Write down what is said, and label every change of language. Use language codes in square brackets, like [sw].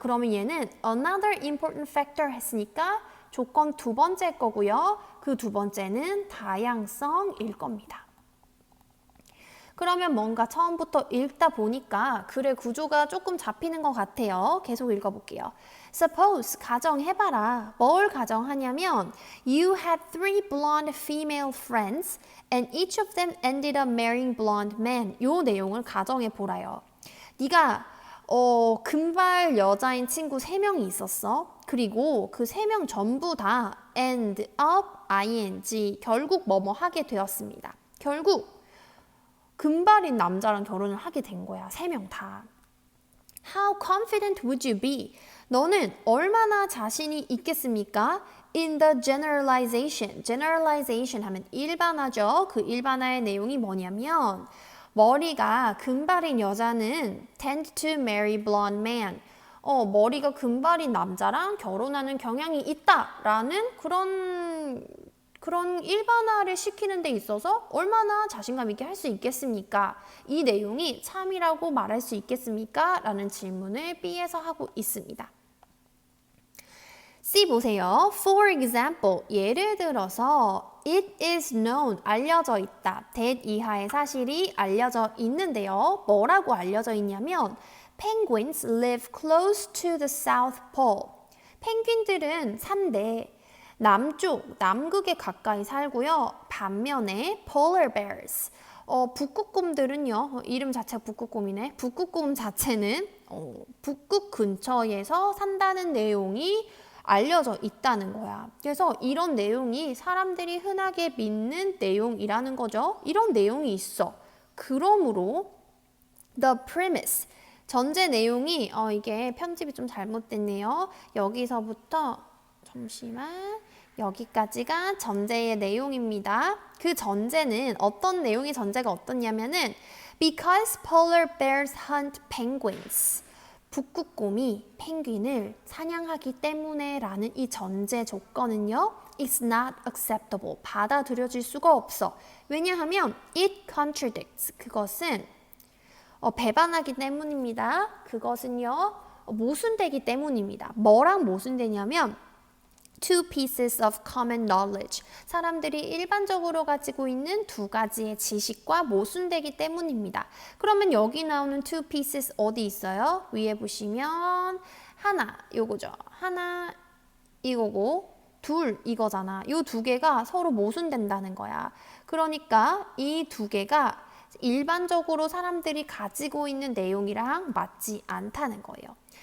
[ko] 그러면 얘는 [en] another important factor [ko] 했으니까 조건 두 번째 거고요. 그 두 번째는 다양성일 겁니다. 그러면 뭔가 처음부터 읽다 보니까 글의 구조가 조금 잡히는 것 같아요. 계속 읽어볼게요. [en] Suppose, [ko] 가정해봐라. 뭘 가정하냐면 [en] You had 3 blonde female friends and each of them ended up marrying blonde men. [ko] 요 내용을 가정해보라요. 네가 금발 여자인 친구 3명이 있었어. 그리고 그 3명 전부 다 [en] end up, [ko] ing, 결국 뭐뭐 하게 되었습니다. 결국 금발인 남자랑 결혼을 하게 된 거야. 3명 다. [en] How confident would you be? [ko] 너는 얼마나 자신이 있겠습니까? [en] In the generalization. [ko] generalization 하면 일반화죠. 그 일반화의 내용이 뭐냐면 머리가 금발인 여자는 [en] tend to marry blonde man. [ko] 머리가 금발인 남자랑 결혼하는 경향이 있다라는 그런 일반화를 시키는 데 있어서 얼마나 자신감 있게 할 수 있겠습니까? 이 내용이 참이라고 말할 수 있겠습니까? 라는 질문을 B에서 하고 있습니다. C 보세요. [en] For example, [ko] 예를 들어서 [en] It is known, [ko] 알려져 있다. that 이하의 사실이 알려져 있는데요. 뭐라고 알려져 있냐면 [en] Penguins live close to the South Pole. [ko] 펭귄들은 산대 남극에 가까이 살고요. 반면에 [en] polar bears, [ko] 북극곰들은요. 이름 자체가 북극곰이네. 북극곰 자체는 북극 근처에서 산다는 내용이 알려져 있다는 거야. 그래서 이런 내용이 사람들이 흔하게 믿는 내용이라는 거죠. 이런 내용이 있어. 그러므로 the premise, 전제 내용이 이게 편집이 좀 잘못됐네요. 여기서부터 잠시만. 여기까지가 전제의 내용입니다. 그 전제는 어떤 내용의 전제가 어떻냐면은 [en] Because polar bears hunt penguins. [ko] 북극곰이 펭귄을 사냥하기 때문에 라는 이 전제 조건은요. [en] It's not acceptable. [ko] 받아들여질 수가 없어. 왜냐하면 [en] it contradicts. [ko] 그것은 배반하기 때문입니다. 그것은요. 모순되기 때문입니다. 뭐랑 모순되냐면 [en] two pieces of common knowledge. [ko] 사람들이 일반적으로 가지고 있는 두 가지의 지식과 모순되기 때문입니다. 그러면 여기 나오는 two pieces 어디 있어요? 위에 보시면 하나 요거죠. 하나 이거고 둘 이거잖아. 이 두 개가 서로 모순된다는 거야. 그러니까 이 두 개가 일반적으로 사람들이 가지고 있는 내용이랑 맞지 않다는 거예요.